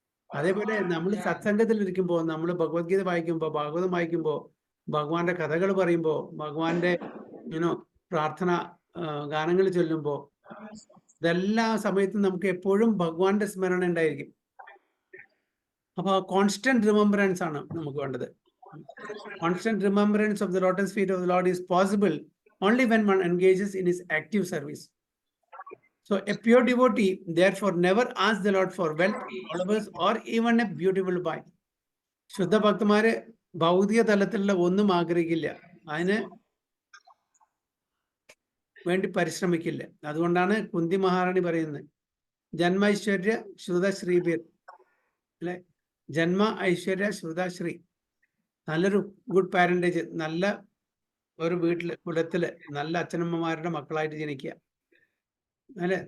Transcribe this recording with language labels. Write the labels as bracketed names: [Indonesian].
[Malayalam] അതേപോലെ നമ്മൾ സത്സംഗത്തിൽ ഇരിക്കുമ്പോൾ, നമ്മൾ ഭഗവത്ഗീത വായിക്കുമ്പോൾ, ഭാഗവതം വായിക്കുമ്പോൾ, ഭഗവാന്റെ കഥകൾ പറയുമ്പോൾ, ഭഗവാന്റെ പ്രാർത്ഥന ഗാനങ്ങൾ ചൊല്ലുമ്പോൾ, ഇതെല്ലാ സമയത്തും നമുക്ക് എപ്പോഴും ഭഗവാന്റെ സ്മരണ ഉണ്ടായിരിക്കും. അപ്പൊ കോൺസ്റ്റന്റ് റിമെമ്പറൻസ് ആണ് നമുക്ക് വേണ്ടത്. [English] Constant remembrance of the lotus feet of the Lord is possible only when one engages in his active service. So a pure devotee therefore never asks the Lord for wealth, followers, or even a beautiful wife. [Malayalam] ശുദ്ധ ഭക്തന്മാര് ഭൗതിക തലത്തിലുള്ള ഒന്നും ആഗ്രഹിക്കില്ല, അതിന് വേണ്ടി പരിശ്രമിക്കില്ല. അതുകൊണ്ടാണ് കുന്തി മഹാറാണി പറയുന്നത്, ജന്മ ഐശ്വര്യ ശ്രുത ശ്രീബീർ, അല്ലെ? ജന്മ ഐശ്വര്യ ശ്രുത ശ്രീ, നല്ലൊരു ഗുഡ് പാരന്റേജ്, നല്ല ഒരു കുലത്തില് നല്ല അച്ഛനമ്മമാരുടെ മക്കളായിട്ട് ജനിക്കുക, അല്ലെ?